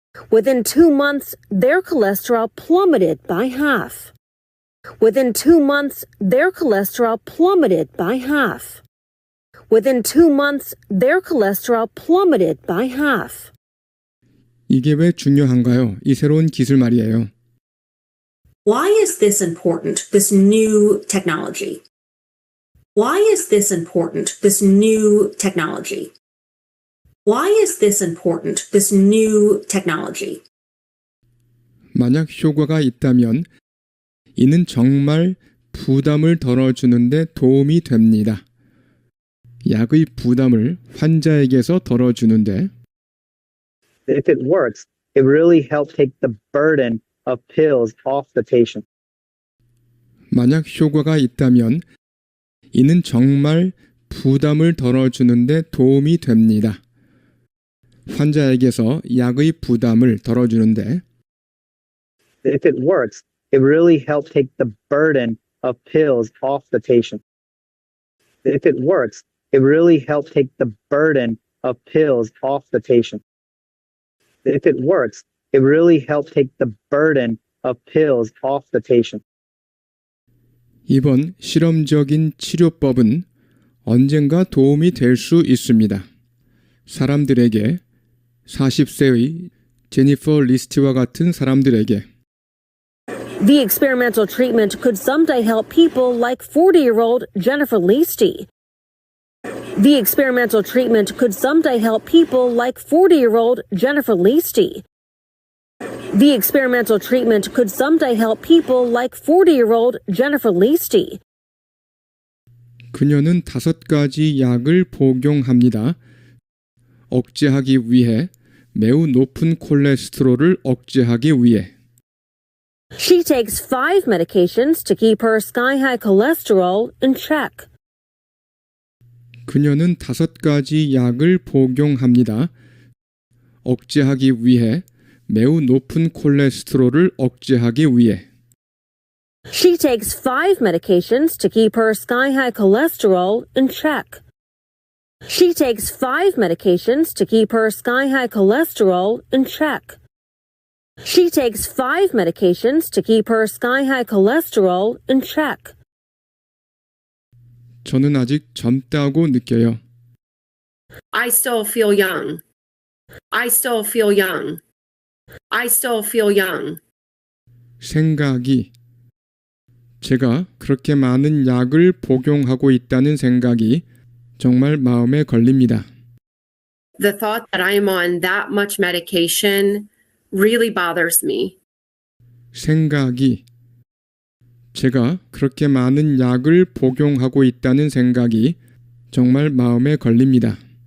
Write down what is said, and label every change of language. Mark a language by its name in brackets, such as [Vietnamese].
[English] Within 2 months, their cholesterol plummeted by half. Within 2 months, their cholesterol plummeted by half. Within 2 months, their cholesterol plummeted by half. [Korean] 이게 왜 중요한가요? 이 새로운 기술 말이에요. [English] Why is this important, this new technology? Why is this important, this new technology? Why is this important, this new technology? [Korean] 만약 효과가 있다면 이는 정말 부담을 덜어주는데 도움이 됩니다. 약의 부담을 환자에게서 덜어주는데 [English] If it works, it really helps take the burden of pills off the patient. [Korean] 만약 효과가 있다면 이는 정말 부담을 덜어주는데 도움이 됩니다. 환자에게서 약의 부담을 덜어주는데 [English] If it works, it really helps take the burden of pills off the patient. If it works, it really helps take the burden of pills off the patient. If it works, it really helps take the burden of pills off the patient. [Korean] 이번 실험적인 치료법은 언젠가 도움이 될 수 있습니다. 사람들에게 40세의 제니퍼 리스트와 같은 사람들에게 [English] The experimental treatment could someday help people like 40-year-old Jennifer Leasty. The experimental treatment could someday help people like 40-year-old Jennifer Leasty. The experimental treatment could someday help people like 40-year-old Jennifer Leasty. [Korean] 그녀는 5가지 약을 복용합니다. 억제하기 위해 매우 높은 콜레스테롤을 억제하기 위해 [English] She takes 5 medications to keep her sky-high cholesterol in check. [Korean] 그녀는 5가지 약을 복용합니다. 억제하기 위해 매우 높은 콜레스테롤을 억제하기 위해 [English] She takes 5 medications to keep her sky-high cholesterol in check. She takes 5 medications to keep her sky-high cholesterol in check. She takes 5 medications to keep her sky-high cholesterol in check. [Korean] 저는 아직 젊다고 느껴요. [English] I still feel young. I still feel young. I still feel young. [Korean] 생각이 제가 그렇게 많은 약을 복용하고 있다는 생각이 정말 마음에 걸립니다. [English] The thought that I am on that much medication really bothers me. [Korean] 생각이 제가 그렇게 많은 약을 복용하고 있다는 생각이 정말 마음에 걸립니다.